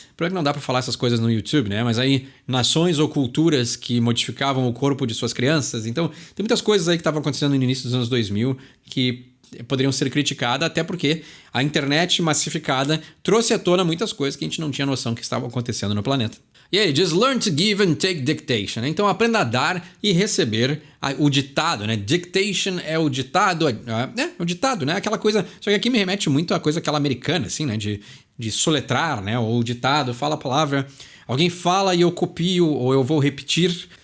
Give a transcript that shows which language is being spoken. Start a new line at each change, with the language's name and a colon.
Portuguese: Por que não dá para falar essas coisas no YouTube, né? Mas aí, nações ou culturas que modificavam o corpo de suas crianças. Então, tem muitas coisas aí que estavam acontecendo no início dos anos 2000 que poderiam ser criticadas, até porque a internet massificada trouxe à tona muitas coisas que a gente não tinha noção que estavam acontecendo no planeta. E aí, diz
English: learn to give and take dictation.
Portuguese: Né? Então, aprenda a dar e receber o ditado, né? Dictation é o ditado, o ditado, né? Aquela coisa... Só que aqui me remete muito à coisa aquela americana, assim, né? De soletrar, né? Ou o ditado, fala a palavra, alguém fala e eu copio ou eu vou repetir.